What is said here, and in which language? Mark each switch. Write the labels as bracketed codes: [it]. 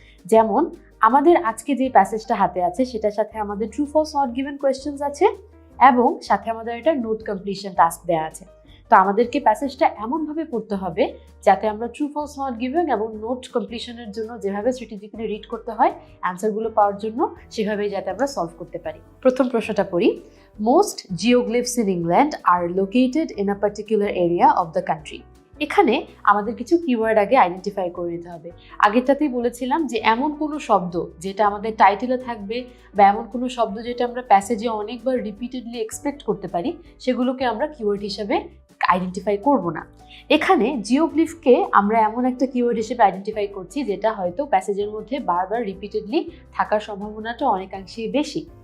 [bn] যেমন আমাদের আজকে যে প্যাসেজটা হাতে আছে সেটার সাথে আমাদের true false not given questions আছে এবং সাথে আমাদের একটা নোট কমপ্লিশন টাস্ক দেওয়া আছে। তো আমাদেরকে প্যাসেজটা এমনভাবে পড়তে হবে যাতে আমরা ট্রু ফলস নট গিভেন এবং নোট কমপ্লিশনের জন্য যেভাবে স্ট্র্যাটেজিক্যালি রিড করতে হয় অ্যান্সারগুলো পাওয়ার জন্য, সেভাবেই যাতে আমরা সলভ করতে পারি। প্রথম প্রশ্নটা পড়ি। [en] Most geoglyphs in England are located in a particular area of the country. [bn] এখানে আমাদের কিছু কিওয়ার্ড আগে আইডেন্টিফাই করে নিতে হবে। আগেরটাতেই বলেছিলাম যে এমন কোনো শব্দ যেটা আমাদের টাইটেলে থাকবে বা এমন কোনো শব্দ যেটা আমরা প্যাসেজে অনেকবার রিপিটেডলি এক্সপেক্ট করতে পারি, সেগুলোকে আমরা কিওয়ার্ড হিসেবে আইডেন্টিফাই করব না। এখানে জিওগ্লিফকে আমরা এমন একটা কিওয়ার্ড হিসেবে আইডেন্টিফাই করছি যেটা হয়তো প্যাসেজের মধ্যে বারবার রিপিটেডলি থাকার সম্ভাবনাটা অনেকাংশেই বেশি।